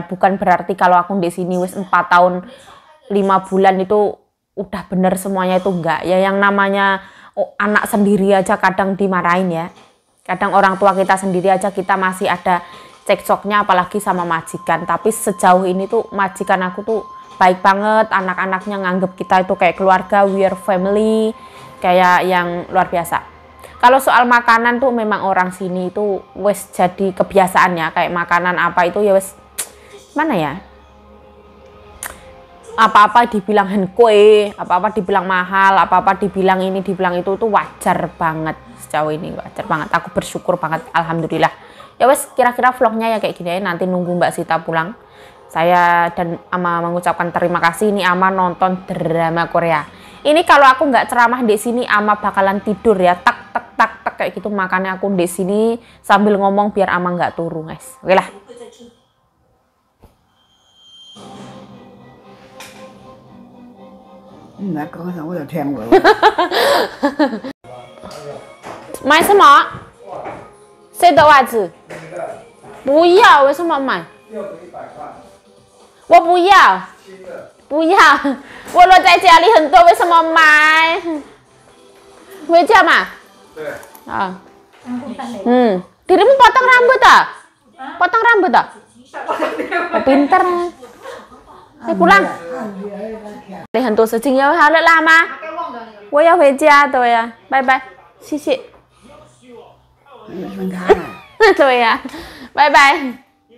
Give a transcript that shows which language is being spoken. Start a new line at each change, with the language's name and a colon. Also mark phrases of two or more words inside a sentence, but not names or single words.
Indonesian: Bukan berarti kalau aku di sini wis 4 tahun 5 bulan itu udah bener semuanya, itu enggak. Ya yang namanya anak sendiri aja kadang dimarahin ya. Kadang orang tua kita sendiri aja kita masih ada cekcoknya, apalagi sama majikan. Tapi sejauh ini tuh majikan aku tuh baik banget, anak-anaknya nganggep kita itu kayak keluarga,
English: we are family,
Indonesian: kayak yang luar biasa. Kalau soal makanan tuh memang orang sini itu wes jadi kebiasaannya, kayak makanan apa itu ya wes mana ya, apa-apa dibilang kue, apa-apa dibilang mahal, apa-apa dibilang ini dibilang itu tuh wajar banget. Sejauh ini wajar banget, aku bersyukur banget, alhamdulillah. Ya wes, kira-kira vlognya ya kayak gini ya. Nanti nunggu Mbak Sita pulang. Saya dan Ama mengucapkan terima kasih. Ini Ama nonton drama Korea. Ini kalau aku nggak ceramah di sini, Ama bakalan tidur ya. Tak tak tak tak kayak gitu. Makanya aku di sini sambil ngomong biar Ama nggak turu, guys. Oke lah.
Chinese: Mai什么？谁的袜子？不要，为什么买？我不要，不要，我落在家里很多，为什么买？回家嘛？对。
Indonesian: 啊。dirimu potong rambut tak? Potong rambut tak? Oh, pinter. pulang.
Chinese: 你很多事情要好了啦吗？我要回家，对呀，拜拜，谢谢。对呀，拜拜。